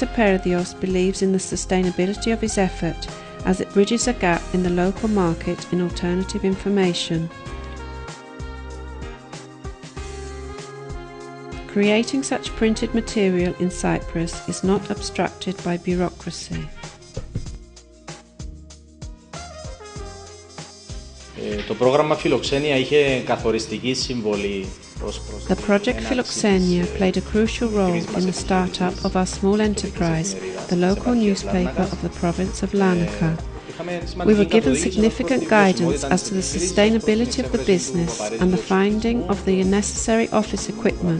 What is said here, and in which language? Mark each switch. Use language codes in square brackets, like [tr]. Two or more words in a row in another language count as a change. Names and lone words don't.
[en] Perdios believes in the sustainability of his effort as it bridges a gap in the local market in alternative information. Creating such printed material in Cyprus is not obstructed by bureaucracy. [el] Το πρόγραμμα Φιλοξένια είχε καθοριστική συμβολή. [en] The project Philoxenia played a crucial role in the start-up of our small enterprise, the local newspaper of the province of Larnaca. We were given significant guidance as to the sustainability of the business and the finding of the necessary office equipment.